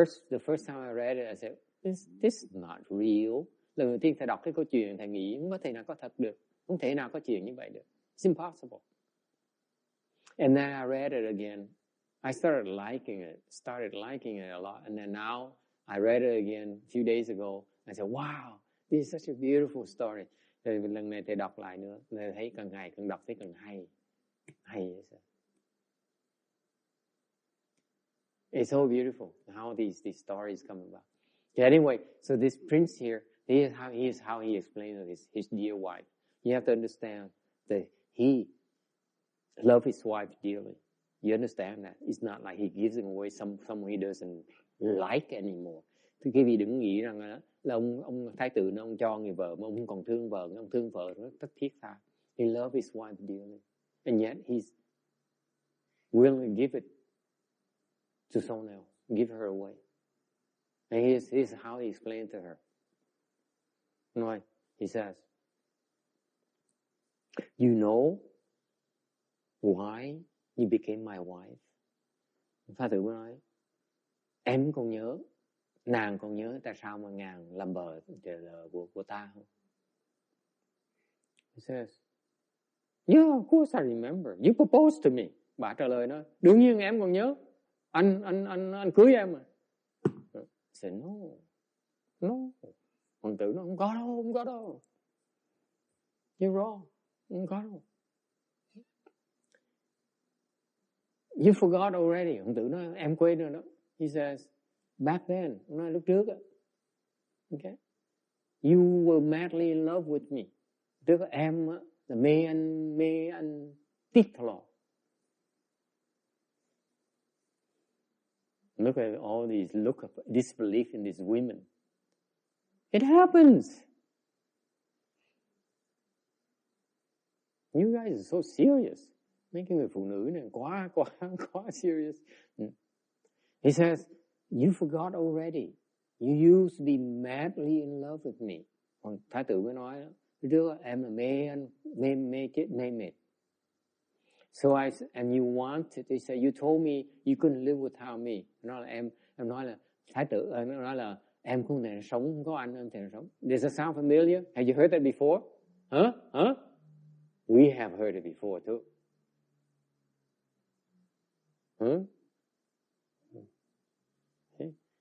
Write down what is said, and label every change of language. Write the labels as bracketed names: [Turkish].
[English] The first time I read it, I said, this is not real. [Vietnamese] Lần đầu tiên thầy đọc cái câu chuyện, thầy nghĩ không có thể nào có thật được. Không thể nào có chuyện như vậy được. [English] It's impossible. And then I read it again. I started liking it a lot. And then now I read it again a few days ago. I said, wow, this is such a beautiful story. [Vietnamese] Rồi lần này thầy đọc lại nữa. Thầy thấy càng ngày càng đọc thấy càng hay. Hay. [English] It's so beautiful how these stories come about. Yeah, anyway, so this prince here, here's how he explained to his dear wife. You have to understand that he loves his wife dearly. You understand that? It's not like he gives away someone he doesn't like anymore. [Vietnamese] Thì quý vị đừng nghĩ rằng là ông thái tử nó ông cho người vợ mà ông không còn thương vợ, ông thương vợ nó thất thiết tha. [English] He loves his wife dearly. And yet he's willing to give it to someone else, give her away. And here's how he explained to her. Right? He says, You know why you became my wife? [Vietnamese] Phật tử mới nói, em còn nhớ, nàng còn nhớ tại sao mà nàng làm vợ của ta không? [English] He says, yeah, of course I remember. You proposed to me. [Vietnamese] Bà trả lời nó, đương nhiên em còn nhớ. Anh cưới em mà. [English] I said, no. [Vietnamese] Hoàng tử nó không có đâu. [English] You're wrong. [Vietnamese] Không có đâu. [English] You forgot already. [Vietnamese] Hoàng tử nói, em quên rồi đó. [English] He says, back then, [Vietnamese] nói lúc trước á. [English] Okay. You were madly in love with me. [Vietnamese] Tức là em á, là mê anh tiếc thọ. [English] Look at all these, look at disbelief in these women. It happens. You guys are so serious. [Vietnamese] Mấy cái người phụ nữ này quá serious. [English] He says, you forgot already. You used to be madly in love with me. [Vietnamese] Còn Thái tử mới nói đó, trước em là mê anh, mê mệt. [English] So and you wanted, they say, you told me you couldn't live without me. [Vietnamese] Nói là em nói là Thái tử, nói là em không thể sống, không có anh, em không thể sống. [English] Does that sound familiar? Have you heard that before? Huh? We have heard it before too. Huh? Okay.